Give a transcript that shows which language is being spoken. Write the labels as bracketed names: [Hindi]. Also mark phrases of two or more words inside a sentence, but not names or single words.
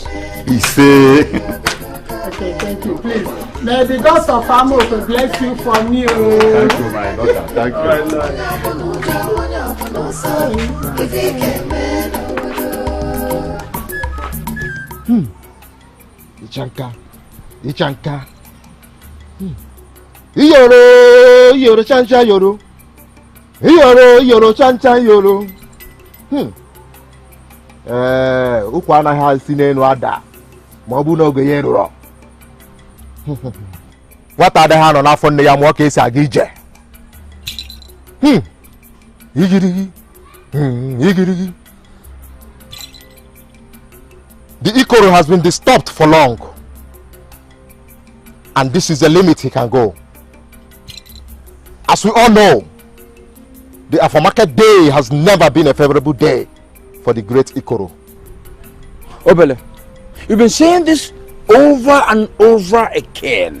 [English] He say. Okay, thank you. Please, may the gods of Amo bless you for me. Thank you, my daughter. Thank you. Ichanka. Iyoro chancha yoro. Iyoro chancha yoro. [Igbo] Ụkwụ anaghị asị n'elu ada ma ọ bụ n'oge ya rụrụ. Nwata adịghị anọ n'afọ nne ya mụọ ka esi aga ije. Igirigi. [English] The Ikoro has been disturbed for long, and this is the limit he can go. As we all know, the Afamaka day has never been a favorable day for the great Ikoro. Obele, you've been saying this over and over again.